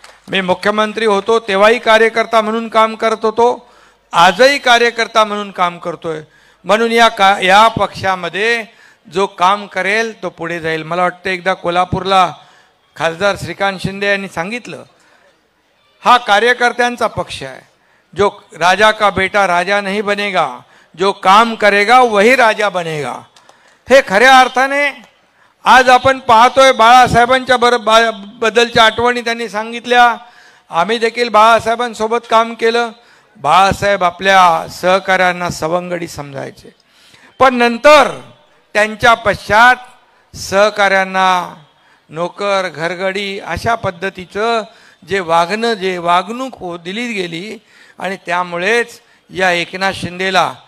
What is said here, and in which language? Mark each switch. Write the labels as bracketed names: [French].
[Marathi] मी मुख्यमंत्री होतो तेव्हाही कार्यकर्ता म्हणून काम करत होतो, आजही कार्यकर्ता म्हणून काम करतोय। म्हणून या पक्षामध्ये जो काम करेल तो पुढे जाईल। मला वाटतं एकदा कोल्हापूरला खासदार श्रीकांत शिंदे यांनी सांगितलं, हा कार्यकर्त्यांचा पक्ष आहे। [Hindi] जो राजा का बेटा राजा नहीं बनेगा, जो काम करेगा वही राजा बनेगा। [Marathi] हे खऱ्या अर्थाने आज आपण पाहतोय। बाळासाहेबांच्या बद्दलच्या आठवणी त्यांनी सांगितल्या। आम्ही देखील बाळासाहेबांसोबत काम केलं। बाळासाहेब आपल्या सहकाऱ्यांना सवंगडी समजायचे, पण नंतर त्यांच्या पश्चात सहकाऱ्यांना नोकर घरगडी अशा पद्धतीचं जे वागणूक दिली गेली आणि त्यामुळेच या एकनाथ शिंदेला